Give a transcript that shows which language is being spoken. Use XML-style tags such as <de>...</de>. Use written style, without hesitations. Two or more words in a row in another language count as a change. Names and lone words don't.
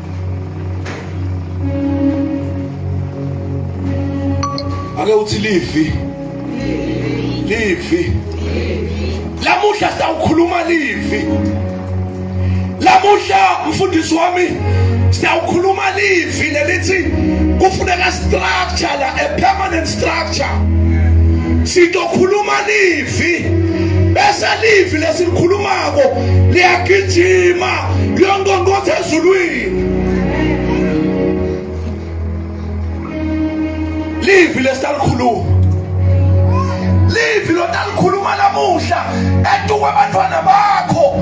<ss>Ake uthi livi. Livi. Lamuhla sitawukhuluma livi. Lamuhla mfundisi wami sitawukhuluma livi lelithi kufuneka structure la,</ss> <en>a permanent structure.</en> <ss>Sitokhuluma livi, bese livi lesilikhulumako liyagijima liyongonkotha ezulwini. Livi lesitalikhuluma, livi lotalikhuluma lamuhla etuke abantwana bakho.</ss>